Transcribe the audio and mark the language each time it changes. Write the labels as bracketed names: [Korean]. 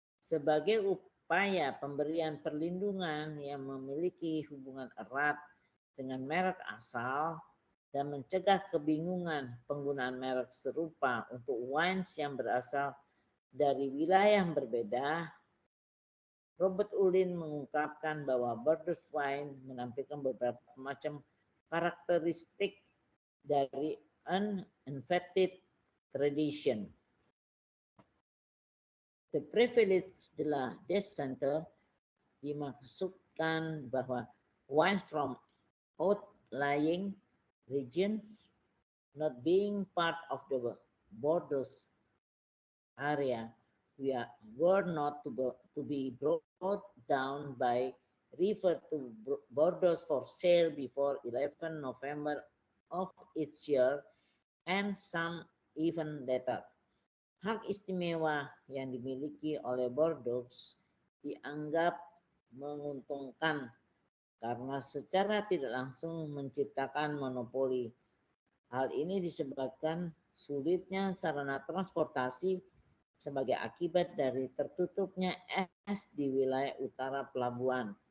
[Indonesian] Sebagai upaya pemberian perlindungan yang memiliki hubungan erat dengan merek asal dan mencegah kebingungan penggunaan merek serupa untuk wines yang berasal dari wilayah yang berbeda, Robert Ullin mengungkapkan bahwa Bordeaux wine menampilkan beberapa macam karakteristik dari uninvented tradition. [English] The privilege de la descente [Indonesian] dimaksudkan bahwa [English] wines from outlying regions not being part of the Bordeaux area were not to be brought down by river to Bordeaux for sale before 11 November of each year and some even later. [Indonesian] Hak istimewa yang dimiliki oleh Bordeaux dianggap menguntungkan karena secara tidak langsung menciptakan monopoli. Hal ini disebabkan sulitnya sarana transportasi sebagai akibat dari tertutupnya es di wilayah utara pelabuhan.